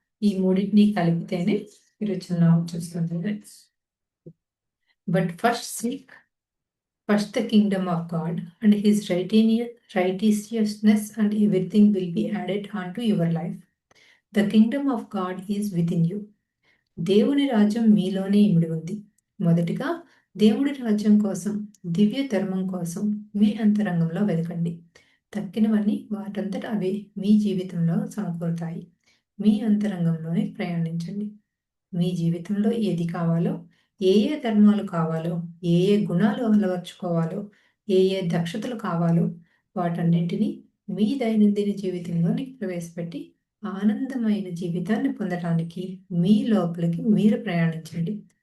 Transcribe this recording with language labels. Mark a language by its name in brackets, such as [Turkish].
[Telugu] ఈ మూడింటిని కలిపితేనే spiritual knowledge వస్తుంది. [English] But First the kingdom of God and his righteousness, and everything will be added unto your life. The kingdom of God is within you. [Telugu] దేవుని రాజ్యం మీలోనే ఇమిడి ఉంది. మొదటిగా దేవుడి రాజ్యం కోసం, దివ్య ధర్మం కోసం మీ అంతరంగంలో వెతకండి. తక్కినవన్నీ వాటంతట అవే మీ జీవితంలో సమకూరుతాయి. మీ అంతరంగంలోనే ప్రయాణించండి. మీ జీవితంలో ఏది కావాలో, ఏ ఏ ధర్మాలు కావాలో, ఏ ఏ గుణాలు అలవర్చుకోవాలో, ఏ ఏ దక్షతలు కావాలో వాటన్నింటినీ మీ దైనందిన జీవితంలోని ప్రవేశపెట్టి ఆనందమైన జీవితాన్ని పొందడానికి మీ లోపలికి మీరు ప్రయాణించండి.